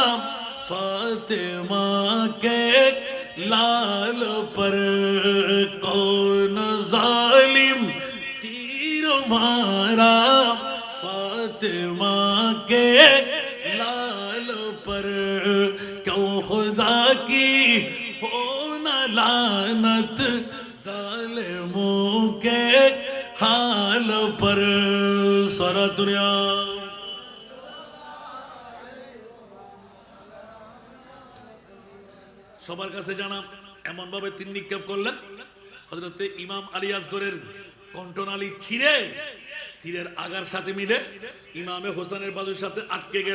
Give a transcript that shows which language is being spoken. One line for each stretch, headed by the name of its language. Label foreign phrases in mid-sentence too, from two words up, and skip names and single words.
Urdu: فاطمہ کے لال پر، کون ظالم تیر مارا فاطمہ کے لال پر، کیوں خدا کی ہو نہ لعنت ظالموں کے حال پر۔ سارا دنیا
Bangla: সবার কাছে জানা এমন ভাবে তিন নিক্ষেপ করলেন, হযরত ইমাম আলী আসগরের কণ্ঠনালী ছিঁড়ে তীরের আগার সাথে মিলে ইমামে হোসেনের বাজুর সাথে আটকে গেল।